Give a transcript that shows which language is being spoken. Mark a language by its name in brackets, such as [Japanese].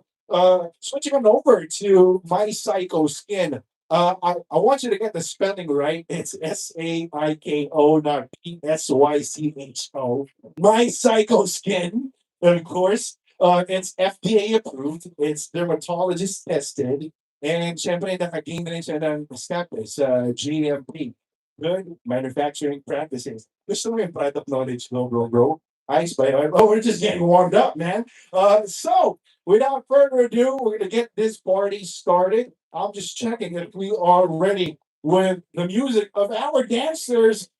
[English] Now, switching on over to My Psycho Skin. I want you to get the spelling right. It's Saiko, not Psycho. My Psycho Skin, of course. It's FDA approved. It's dermatologist tested. [Filipino] And syempre nakagain rin siya ng status, GMP. [English] Good manufacturing practices. [Filipino] Gusto mo yung product knowledge, bro. [English] Ice by oh, we're just getting warmed up, man. So without further ado, we're gonna get this party started. I'm just checking if we are ready with the music of our dancers.